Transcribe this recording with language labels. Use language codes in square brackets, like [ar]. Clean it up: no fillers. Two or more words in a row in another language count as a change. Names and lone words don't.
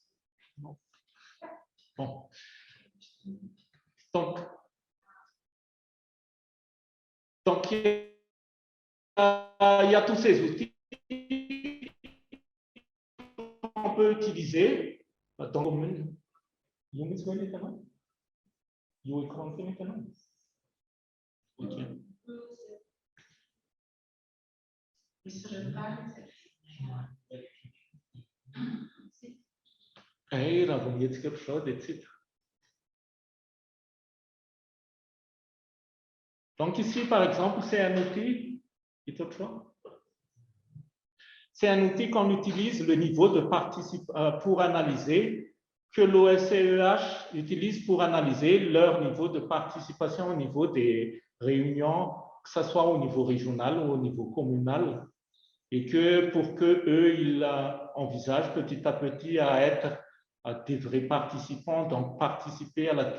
[fr] Non. Bon. Donc, il y a tous ces outils qu'on peut utiliser dans le commune. [en] You will continue maintenant? [fr] Ok. [de] Hey, da haben wir jetzt geschaut, [fr] etc. Donc ici, par exemple, c'est un outil. C'est un outil qu'on utilise le niveau de participation pour analyser, que l'OSCEH utilise pour analyser leur niveau de participation au niveau des réunions, que ce soit au niveau régional ou au niveau communal, et que pour qu'eux, ils envisagent petit à petit à être des vrais participants, donc participer